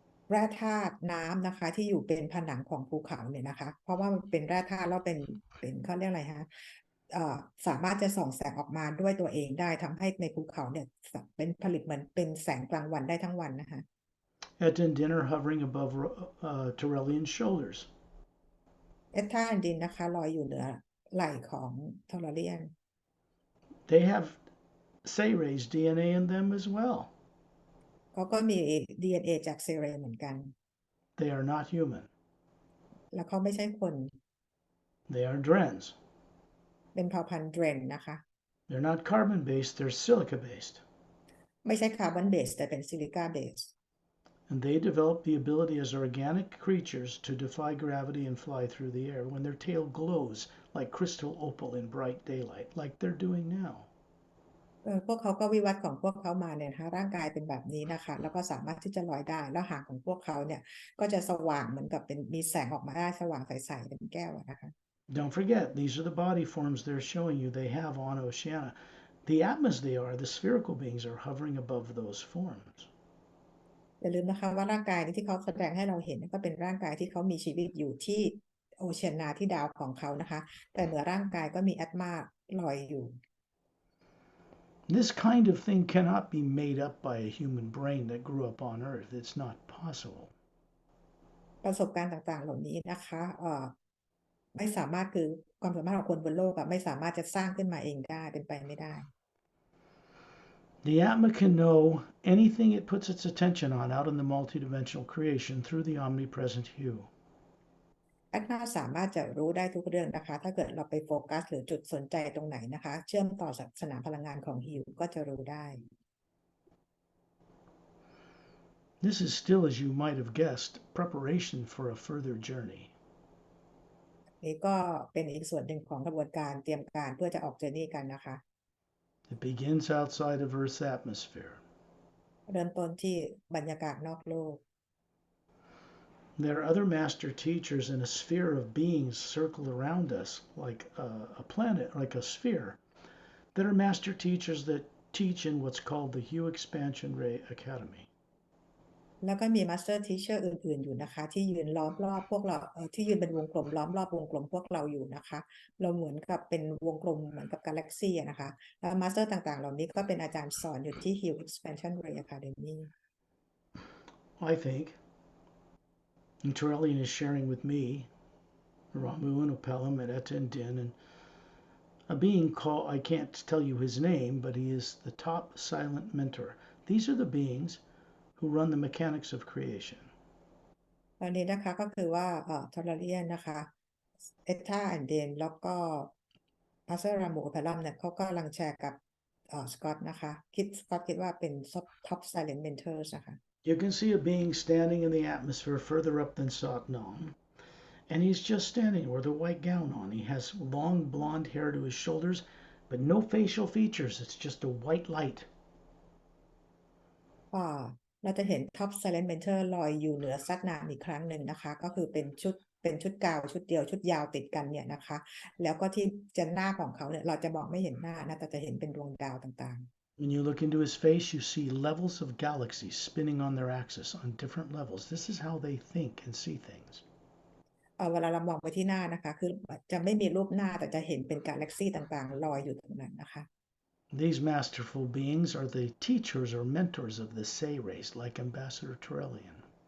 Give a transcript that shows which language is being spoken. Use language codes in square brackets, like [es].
[th] แร่ธาตุน้ำนะคะที่อยู่เป็นผนังของภูเขาเนี่ยนะคะเพราะว่ามันเป็นแร่ธาตุแล้วเป็นเขาเรียกอะไรฮะสามารถจะส่องแสงออกมาด้วยตัวเองได้ทำให้ในภูเขาเนี่ยเป็นผลิตเหมือนเป็นแสงกลางวันได้ทั้งวันนะคะ [en] At dinner hovering above Torellian's shoulders. [th] เอสธาแอนดินนะคะลอยอยู่เหนือไหล่ของทอร์เรียน [en] They have Say-Rays DNA in them as well. [th] เขาก็มี DNA จากเซเรเหมือนกัน [en] They are not human. [th] แล้วเขาไม่ใช่คน [en] They are Drens. [th] เป็นเผ่าพันธุ์เดรนนะคะ [en] They're not carbon-based, they're silica-based. [th] ไม่ใช่คาร์บอนเบสแต่เป็นซิลิกาเบส [en] And they develop the ability as organic creatures to defy gravity and fly through the air when their tail glows like crystal opal in bright daylight, like they're doing now. [th] พวกเขาก็วิวัฒน์ของพวกเขามาเนี่ยนะคะร่างกายเป็นแบบนี้นะคะแล้วก็สามารถที่จะลอยได้แล้วหางของพวกเขาเนี่ยก็จะสว่างเหมือนกับเป็นมีแสงออกมาได้สว่างใสๆเป็นแก้วนะคะ [en] Don't forget, these are the body forms they're showing you they have on Oceania. The atmas they are, the spherical beings, are hovering above those forms. [th] อย่าลืมนะคะว่าร่างกายที่เขาแสดงให้เราเห็นก็เป็นร่างกายที่เขามีชีวิตอยู่ที่โอเชียนาที่ดาวของเขานะคะแต่เหนือร่างกายก็มีแอตมาลอยอยู่ [en] This kind of thing cannot be made up by a human brain that grew up on Earth. It's not possible. [th] ประสบการณ์ต่างๆเหล่านี้นะคะไม่สามารถคือความสามารถของคนบนโลกไม่สามารถจะสร้างขึ้นมาเองได้เป็นไปไม่ได้ [en] The Atma can know anything it puts its attention on out in the multidimensional creation through the omnipresent hue. [th] แอดมาสามารถจะรู้ได้ทุกเรื่องนะคะถ้าเกิดเราไปโฟกัสหรือจุดสนใจตรงไหนนะคะเชื่อมต่อสนามพลังงานของฮิวก็จะรู้ได้ [en] This is still, as you might have guessed, preparation for a further journey. [th] นี่ก็เป็นอีกส่วนหนึ่งของกระบวนการเตรียมการเพื่อจะออกเจอร์นี่กันนะคะ [en] It begins outside of Earth's atmosphere. [th] เริ่มต้นที่บรรยากาศนอกโลก [en] There are other master teachers in a sphere of beings circled around us, like a planet, like a sphere, that are master teachers that teach in what's called the Hue Expansion Ray Academy. [th] แล้วก็มีมาสเตอร์ทีเชอร์อื่นๆอยู่นะคะที่ยืนล้อมรอบพวกเราที่ยืนเป็นวงกลมล้อมรอบวงกลมพวกเราอยู่นะคะเราเหมือนกับเป็นวงกลมเหมือนกับกาแล็กซี่นะคะแล้วมาสเตอร์ต่างๆเหล่านี้ก็เป็นอาจารย์สอนอยู่ที่ Hue Expansion Ray Academy. [en] I think, and Torellian is sharing with me, Ramu and Upelum and Etta and Din, and A being called, I can't tell you his name, but he is the top silent mentor. These are the beings who run the mechanics of creation. [th] ตอนนี้นะคะก็คือว่าทอร์เรียนนะคะเอธาแอนเดนแล้วก็อาเซรามูโอเปรัมเนี่ยเขาก็กำลังแชร์กับสกอตนะคะสกอตคิดว่าเป็นท็อปไซเลนต์เมนเทอร์นะคะ [en] You can see a being standing in the atmosphere further up than Satnam, and he's just standing with a white gown on. He has long blonde hair to his shoulders, but no facial features. It's just a white light. [th] เราจะเห็นท็อปไซเลนต์เมนเทอร์ลอยอยู่เหนือซัดนามอีกครั้งหนึ่งนะคะก็คือเป็นชุดกาวชุดเดียวชุดยาวติดกันเนี่ยนะคะแล้วก็ที่จะหน้าของเขาเนี่ยเราจะมองไม่เห็นหน้านะแต่จะเห็นเป็นดวงดาวต่าง [en] When you look into his face, you see levels of galaxies spinning on their axis on different levels. This is how they think and see things. [th] เวลาเรามองไปที่หน้านะคะคือจะไม่มีรูปหน้าแต่จะเห็นเป็นกาแล็กซี่ต่างๆลอยอยู่ตรงนั้นนะคะ [en] These masterful beings are the teachers or mentors of the Say race, like Ambassador Turelian.